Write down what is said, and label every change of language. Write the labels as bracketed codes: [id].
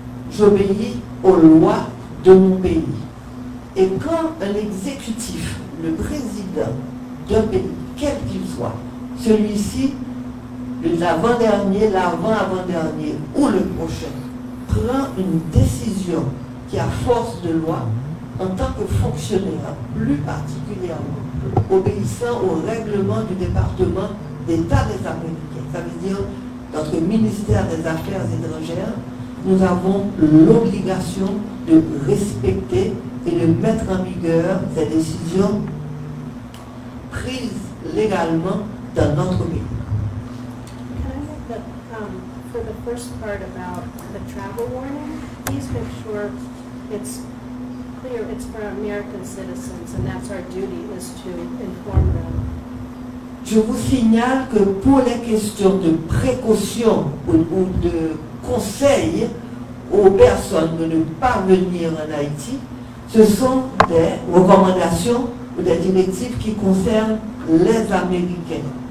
[fr] J'obéis aux lois de mon pays. Et quand un exécutif, le président d'un pays, quel qu'il soit, celui-ci, l'avant-dernier, l'avant-avant-dernier ou le prochain, prend une décision qui a force de loi en tant que fonctionnaire, plus particulièrement obéissant au règlement du département d'État des Américains, ça veut dire notre ministère des Affaires étrangères, nous avons l'obligation de respecter et de mettre en vigueur ces décisions prises légalement dans notre pays. [en] Can I make that, for the first part about the travel warning, please make sure it's clear it's for American citizens and that's our duty is to inform them. [fr] Je vous signale que pour les questions de précaution ou de conseils aux personnes de ne pas venir en Haïti, ce sont des recommandations ou des directives qui concernent les Américains.